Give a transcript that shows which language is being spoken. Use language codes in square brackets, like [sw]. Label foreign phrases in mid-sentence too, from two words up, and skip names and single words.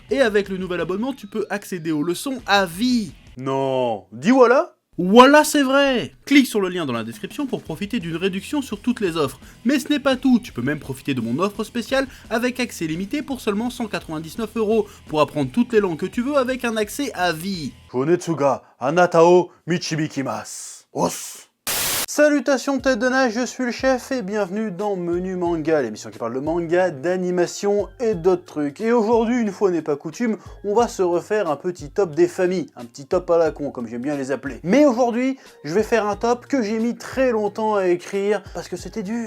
[fr] Et avec le nouvel abonnement, tu peux accéder aux leçons à vie. Non, dis voilà. Voilà, c'est vrai! Clique sur le lien dans la description pour profiter d'une réduction sur toutes les offres. Mais ce n'est pas tout, tu peux même profiter de mon offre spéciale avec accès limité pour seulement 199€ pour apprendre toutes les langues que tu veux avec un accès à vie. [ja] 情熱があなたを導きます. Os. [fr] Salutations tête de nage, je suis le chef et bienvenue dans Menu Manga, l'émission qui parle de manga, d'animation et d'autres trucs. Et aujourd'hui, une fois n'est pas coutume, on va se refaire un petit top des familles, un petit top à la con, comme j'aime bien les appeler. Mais aujourd'hui, je vais faire un top que j'ai mis très longtemps à écrire, parce que c'était dur.